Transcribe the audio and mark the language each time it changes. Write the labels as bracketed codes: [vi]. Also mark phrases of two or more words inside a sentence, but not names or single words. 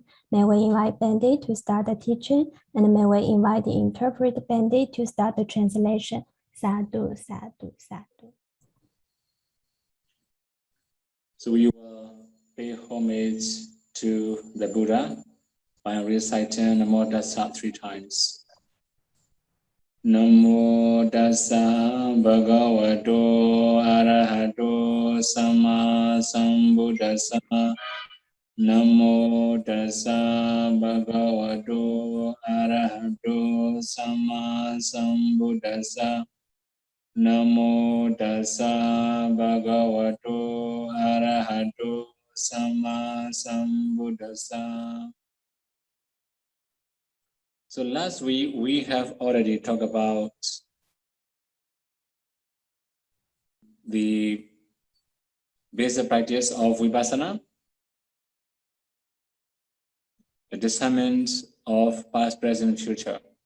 [en] May we invite Bandi to start the teaching, and may we invite the interpreter Bandi to start the translation. [pi] Sādhu, Sādhu, Sādhu. [en] So we will pay homage to the Buddha by reciting [pi] Namo Tassa [en] 3 times. [pi] Namo Tassa Bhagavato Arahato Sama Sambuddhassa. Namo Tassa Bhagavato Arahato Sama Sambuddhassa. Namo Tassa Bhagavato Arahato Sama Sambuddhassa. [en] So last week we have already talked about the basic practice of Vipassana, the discernment of past, present, future.